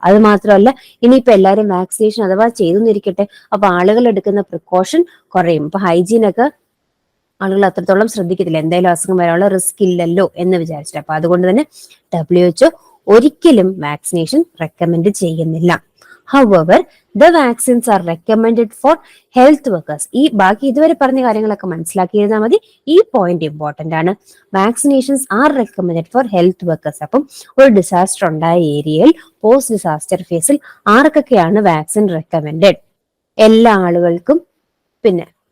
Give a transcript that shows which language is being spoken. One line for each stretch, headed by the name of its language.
Malayalam: അത് മാത്രമല്ല, ഇനിയിപ്പോ എല്ലാവരും വാക്സിനേഷൻ അഥവാ ചെയ്തെന്നിരിക്കട്ടെ, അപ്പൊ ആളുകൾ എടുക്കുന്ന പ്രിക്കോഷൻ കുറയും. ഇപ്പൊ ഹൈജീനൊക്കെ ആളുകൾ അത്രത്തോളം ശ്രദ്ധിക്കത്തില്ല, എന്തായാലും അസുഖം വരാനുള്ള റിസ്ക് ഇല്ലല്ലോ എന്ന് വിചാരിച്ചിട്ട്. അപ്പൊ അതുകൊണ്ട് തന്നെ WHO ഒരിക്കലും വാക്സിനേഷൻ റെക്കമെൻഡ് ചെയ്യുന്നില്ല.
English: However, the vaccines are recommended for health workers.
Malayalam: ഈ ബാക്കി ഇതുവരെ പറഞ്ഞ കാര്യങ്ങളൊക്കെ മനസ്സിലാക്കിയിരുന്നാൽ മതി. ഈ പോയിന്റ് ഇമ്പോർട്ടന്റ് ആണ്.
English: Vaccinations are recommended for health workers.
Malayalam: അപ്പം ഒരു ഡിസാസ്റ്റർ ഉണ്ടായ ഏരിയയിൽ പോസ്റ്റ് ഡിസാസ്റ്റർ ഫേസിൽ ആർക്കൊക്കെയാണ് വാക്സിൻ റെക്കമെൻഡഡ്? എല്ലാ ആളുകൾക്കും, പിന്നെ